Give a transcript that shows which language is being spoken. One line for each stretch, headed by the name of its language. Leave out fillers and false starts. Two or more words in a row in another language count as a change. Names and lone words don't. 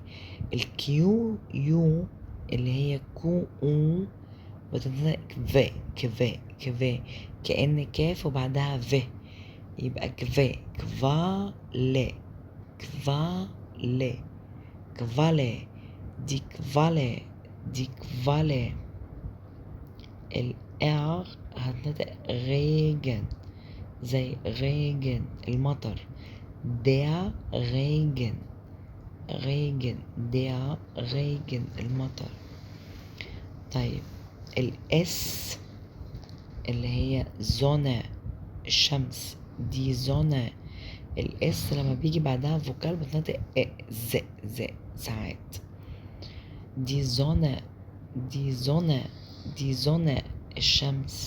Arabic: الكيو يو اللي هي كو او بتنطق كفا كفا كفا، كأن كاف وبعدها ف، يبقى كفا كفالي، كفالي، كفالي،
German: die Qualle, die Qualle.
Arabic: الار هتنطق ريجن زي ريجن المطر،
German: der Regen, Regen, der Regen المطر.
Arabic: طيب الاس اللي هي زونة الشمس،
German: die Sonne.
Arabic: الاس لما بيجي بعدها فوكال بتنطق ز ساعات،
German: die Sonne, die Sonne, die Sonne
Arabic: الشمس.